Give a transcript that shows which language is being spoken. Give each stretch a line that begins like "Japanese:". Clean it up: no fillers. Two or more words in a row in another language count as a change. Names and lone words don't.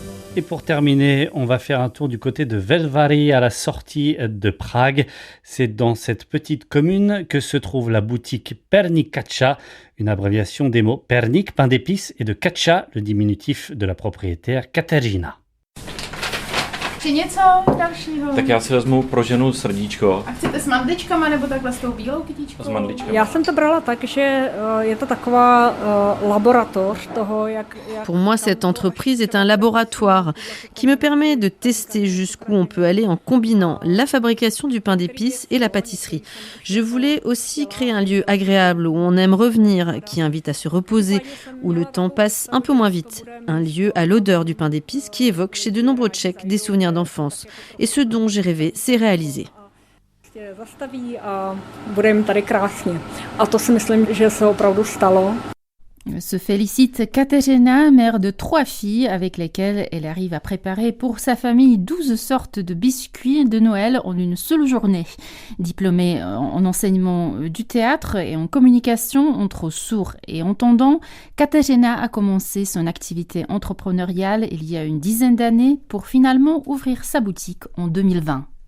French: Et pour terminer, on va faire un tour du côté de Velvary à la sortie de Prague. C'est dans cette petite commune que se trouve la boutique Perník Kača, une abréviation des mots perník, pain d'épices, et de Kača, le diminutif de la propriétaire Kateřina.
Czech: Tak já si vezmu pro ženu srdíčko. A chcete s mandličkama nebo takhle s tou bílou kytičkou? S mandličkama. Já jsem to brala tak, že je to taková laboratoř toho, jak...
French: Pour moi, cette entreprise est un laboratoire qui me permet de tester jusqu'où on peut aller en combinant la fabrication du pain d'épices et la pâtisserie. Je voulais aussi créer un lieu agréable où on aime revenir, qui invite à se reposer, où le temps passe un peu moins vite. Un lieu à l'odeur du pain d'épices qui évoque chez de nombreux Tchèques des souvenirs d'enfance. Et ce dont j'ai rêvé s'est réalisé.
Czech: Zastaví a bude jim tady krásně. A to si myslím, že se opravdu stalo.
French: Se félicite Kateřina, mère de 3 filles avec lesquelles elle arrive à préparer pour sa famille 12 sortes de biscuits de Noël en une seule journée. Diplômée en enseignement du théâtre et en communication entre sourds et entendants, Kateřina a commencé son activité entrepreneuriale il y a une dizaine d'années pour finalement ouvrir sa boutique en 2020.